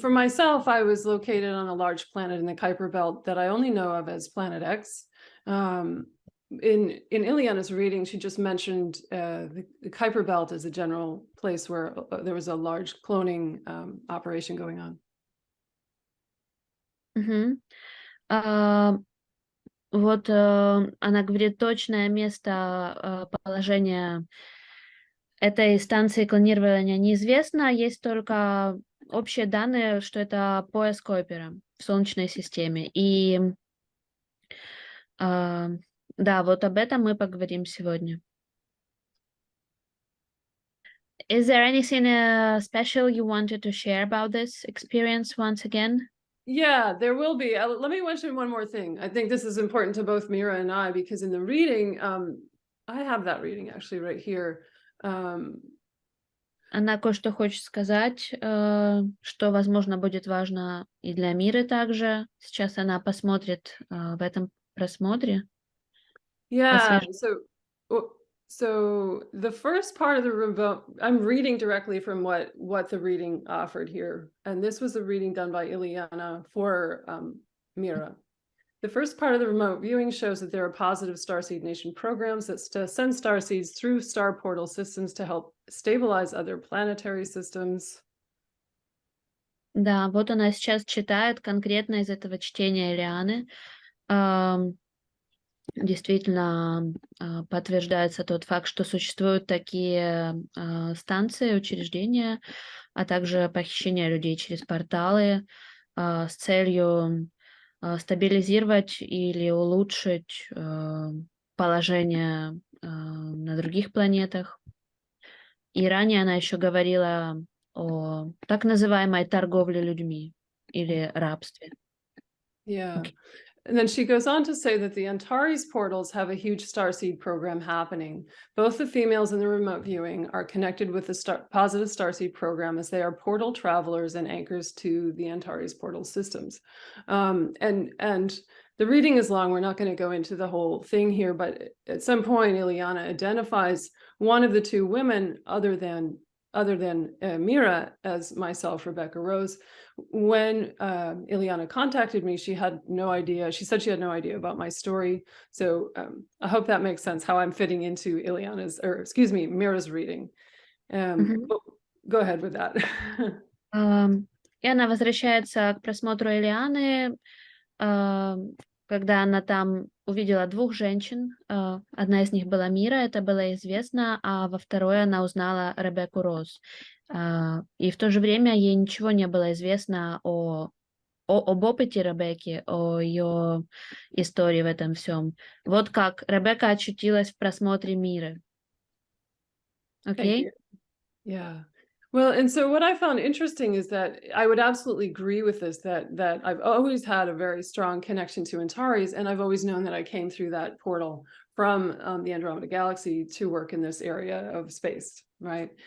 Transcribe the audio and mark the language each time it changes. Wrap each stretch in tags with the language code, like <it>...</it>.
<en>for myself, I was located on a large planet in the Kuiper Belt that I only know of as Planet X. In Ileana's reading, she just mentioned the Kuiper Belt as a general place where there was a large cloning operation going on. Мгм.</en> <ru>Вот она говорит, точное место положения этой станции клонирования неизвестно, есть только общие данные, что это пояс Койпера в Солнечной системе. И да, вот об этом мы поговорим сегодня.</ru> <en>Is there anything special you wanted to share about this experience once again? Yeah, there will be. Let me mention one more thing. I think this is important to both Mira and I, because in the reading, I have that reading actually right here.</en> <ru>Она кое-что хочет сказать, что, возможно, будет важно и для Миры также. Сейчас она посмотрит в этом просмотре.</ru> <en>Yeah,</en> <ru>Освежить.</ru> <en>so the first part of the remote, I'm reading directly from what the reading offered here, and this was a reading done by Ileana for Mira. The first part of the remote viewing shows that there are positive Starseed Nation programs that send starseeds through star portal systems to help stabilize other planetary systems.</en> <ru>Да, вот она сейчас читает конкретно из этого чтения Элианы. Действительно, подтверждается тот факт, что существуют такие станции, учреждения, а также похищение людей через порталы с целью стабилизировать или улучшить положение на других планетах. И ранее она еще говорила о так называемой торговле людьми или рабстве.</ru> <en>Yeah. Okay. And then she goes on to say that the Antares portals have a huge starseed program happening. Both the females in the remote viewing are connected with the positive starseed program, as they are portal travelers and anchors to the Antares portal systems. And the reading is long. We're not going to go into the whole thing here, but at some point, Ileana identifies one of the two women, other than Mira, as myself, Rebekka ROUZ. When Ileana contacted me, she had no idea. She said she had no idea about my story. So I hope that makes sense, how I'm fitting into Mira's reading. Go ahead with that.</en> <ru>И она возвращается к просмотру Элианы, когда она там увидела двух женщин. Одна из них была Мира, это было известно, а во второй она узнала Ребекку РОУЗ. И в то же время ей ничего не было известно об опыте Ребекки, о ее истории в этом всем. Вот как Ребекка очутилась в просмотре Миры. Окей?</ru> <en>Yeah. Well, and so what I found interesting is that I would absolutely agree with this, that I've always had a very strong connection to Antares, and I've always known that I came through that portal from the Andromeda Galaxy to work in this area of space, right?</en>